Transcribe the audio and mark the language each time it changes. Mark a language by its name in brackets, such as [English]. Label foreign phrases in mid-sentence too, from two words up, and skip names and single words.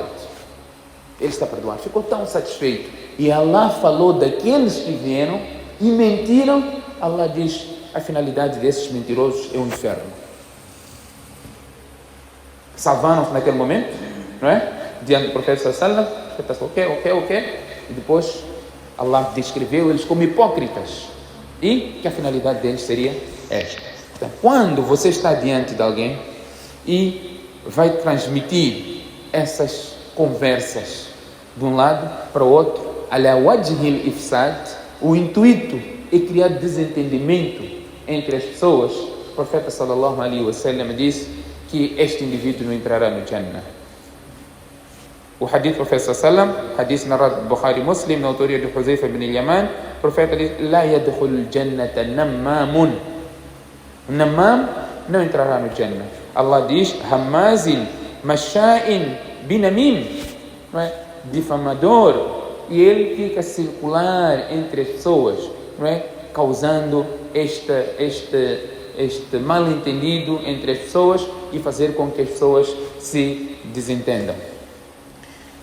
[Portuguese] Ele está perdoado. Ficou tão satisfeito. E Allah falou daqueles que vieram e mentiram. Allah diz: a finalidade desses mentirosos é o inferno. Salvaram-se naquele momento, não é? Diante do profeta [Arabic] صلى الله عليه وسلم. [Portuguese] O profeta ok. E depois Allah descreveu eles como hipócritas. E que a finalidade deles seria esta. Então, quando você está diante de alguém e vai transmitir essas conversas de um lado para o outro, [Arabic] على وجه الإفساد, [Portuguese] o intuito é criar desentendimento entre as pessoas. O profeta [Arabic] صلى الله عليه وسلم [Portuguese] disse que este indivíduo não entrará no Jannah. O hadith do profeta [Arabic] صلى الله عليه وسلم, [Portuguese] hadith narrado por Bukhari Muslim, na autoria de Huzaifa ibn al-Yaman, o profeta diz: [Arabic] "لا يدخل الجنة نمام." [Portuguese] O namam não entrará no Jannah. [Arabic] Allah diz: "هماز مشاء بنميم." [Portuguese] Não é? Difamador. E ele fica a circular entre as pessoas, não é? Causando este mal-entendido entre as pessoas e fazer com que as pessoas se desentendam.